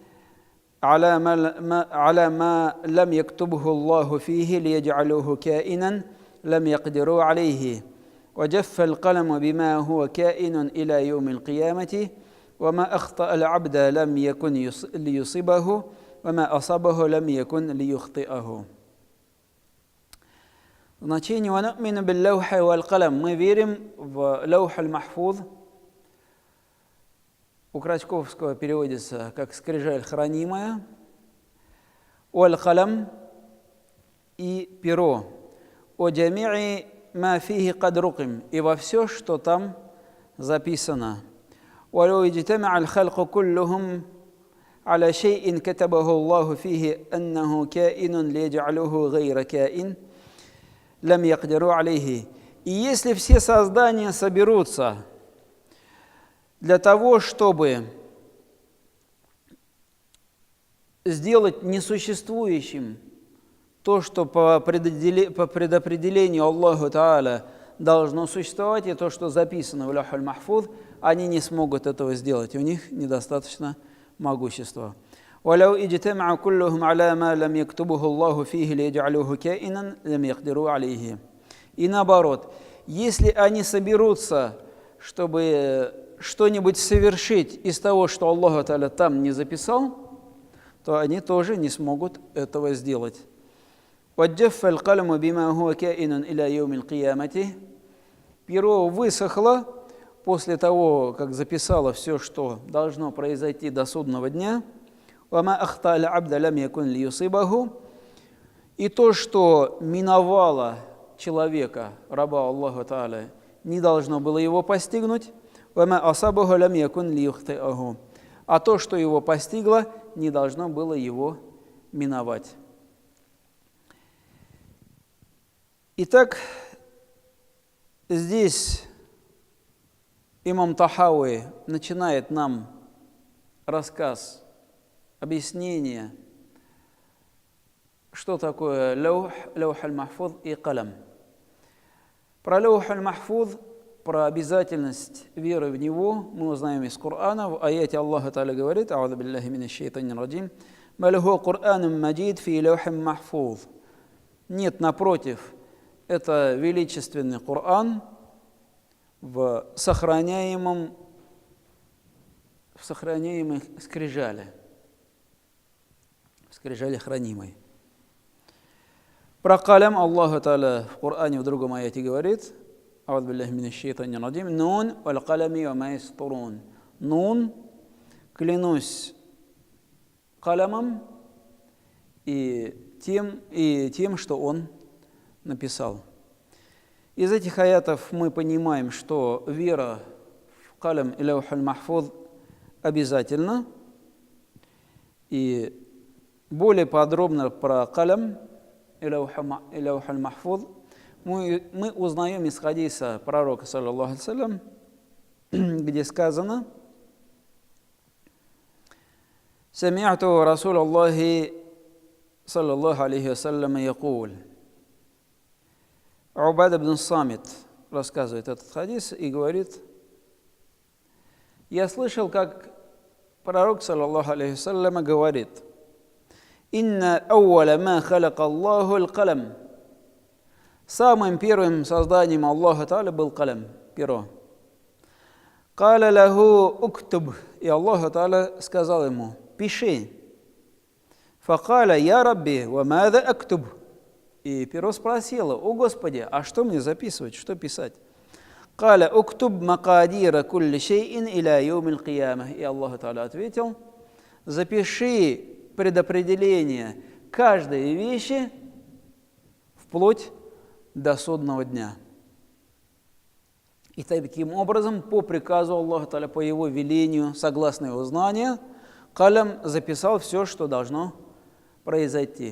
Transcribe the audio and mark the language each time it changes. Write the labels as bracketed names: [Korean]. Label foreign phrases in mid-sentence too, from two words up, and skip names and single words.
[Arabic] على ما لم يكتبه الله فيه ليجعلوه كائنا لم يقدروا عليه وجف القلم بما هو كائن إلى يوم القيامة وما أخطأ العبد لم يكن ليصيبه وما أصابه لم يكن ليخطئه. [Russian] Значение [Arabic] «ونؤمن باللوح والقلم» [Russian] мы верим в [Arabic] اللوح المحفوظ. [Russian] У Крачковского переводится как «скрижаль хранимая», [Arabic] «والقلم» [Russian] и «перо», [Arabic] «وجميع ما فيه قد رقم» [Russian] и во все, что там записано. [Arabic] «ولو اجتمع الخلق كلهم على شيء كتبه الله فيه أنه كائن ليجعلوه غير كائن لم يقدروا عليه». [Russian] И если все создания соберутся для того, чтобы сделать несуществующим то, что по предопределению [Arabic] الله تعالى [Russian] должно существовать, и то, что записано в [Arabic] اللوح المحفوظ, [Russian] они не смогут этого сделать, у них недостаточно могущества. [Arabic] وَلَوْ اجْتَمَعَ كُلُّهُمْ عَلَى مَا لَمْ يَكْتُبْهُ اللَّهُ فِيهِ لِيَجْعَلُوهُ كَائِنًا لَمْ يَقْدِرُوا عَلَيْهِ. [Russian] И наоборот, если они соберутся, чтобы что-нибудь совершить из того, что [Arabic] الله تعالى [Russian] там не записал, то они тоже не смогут этого сделать. [Arabic] وَجَّفَّ الْقَلَمُ بِمَا هُوَ كَائِنٌ إِلَى يَوْمِ الْقِيَامَةِ. [Russian] Перо высохло после того, как записало все, что должно произойти до судного дня. [Arabic] وَمَا أَخْطَأَ الْعَبْدَ لَمْ يَكُنْ لِيُصِيبَهُ. [Russian] И то, что миновало человека, раба [Arabic] الله تعالى, [Russian] не должно было его постигнуть. [Arabic] وَمَا أَصَابَهُ لَمْ يَكُنْ لِيُخْطِئَهُ. [Russian] А то, что его постигло, не должно было его миновать. Итак, здесь имам Тахави начинает нам рассказ, объяснение, что такое [Arabic] اللوح المحفوظ [Russian] и калам. Про [Arabic] اللوح المحفوظ, [Russian] про обязательность веры в него мы узнаем из Корана. В аяте [Arabic] الله تعالى [Russian] говорит: [Arabic] «أعوذ بالله من الشيطان الرجيم بل هو قرآن مجيد في لوح محفوظ». [Russian] Нет, напротив, это величественный Коран в сохраняемой скрижали, в скрижали хранимой. Про калям [Arabic] الله تعالى [Russian] в Коране в другом аяте говорит: [Arabic] «أعوذ بالله من الشيطان الرجيم ن والقلم وما يسطرون». [Russian] Нун, клянусь калямом и тем, что он написал. Из этих аятов мы понимаем, что вера в калям и [Arabic] اللوح المحفوظ [Russian] обязательна. И более подробно про калям и [Arabic] اللوح المحفوظ [Russian] мы узнаем из хадиса пророка, [Arabic] صلى الله عليه وسلم, [Russian] где сказано: [Arabic] «سمعت رسول الله صلى الله عليه وسلم يقول». [Russian] Убада ибн Самит рассказывает этот хадис и говорит: я слышал, как пророк, [Arabic] صلى الله عليه وسلم, говорит: «إن أول ما خلق الله القلم». [Russian] Самым первым созданием [Arabic] الله تعالى [Russian] был калам, перо. [Arabic] «قال له اكتب». [Russian] И [Arabic] الله تعالى [Russian] сказал ему: «Пиши». [Arabic] «فقال يا رب وماذا أكتب». [Russian] И перо спросило: «О Господи, а что мне записывать, что писать?» [Arabic] «قال اكتب مقادير كل شيء إلى يوم القيامة». [Russian] И [Arabic] الله تعالى [Russian] ответил: запиши предопределение каждой вещи вплоть до судного дня. И таким образом, по приказу [Arabic] الله تعالى, [Russian] по его велению, согласно его знанию, калям записал все, что должно произойти.